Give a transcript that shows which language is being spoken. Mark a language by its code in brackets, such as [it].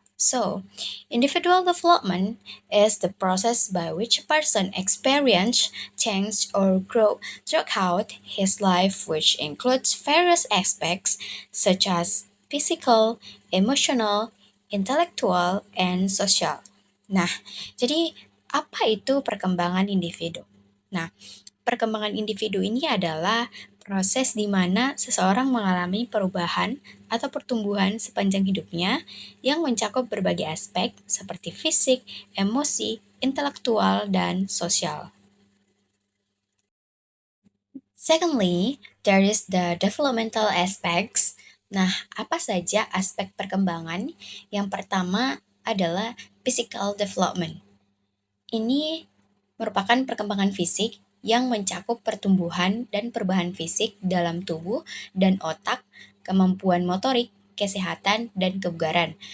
[en] So, individual development is the process by which a person experience, change, or grow throughout his life, which includes various aspects such as physical, emotional, intellectual, and social. [id] Nah, jadi apa itu perkembangan individu? Nah, perkembangan individu ini adalah proses di mana seseorang mengalami perubahan atau pertumbuhan sepanjang hidupnya yang mencakup berbagai aspek seperti fisik, emosi, intelektual, dan sosial. [en] Secondly, there is the developmental aspects. [id] Nah, apa saja aspek perkembangan? Yang pertama adalah physical development. Ini merupakan perkembangan fisik yang mencakup pertumbuhan dan perubahan fisik dalam tubuh dan otak, kemampuan motorik, kesehatan, dan kebugaran.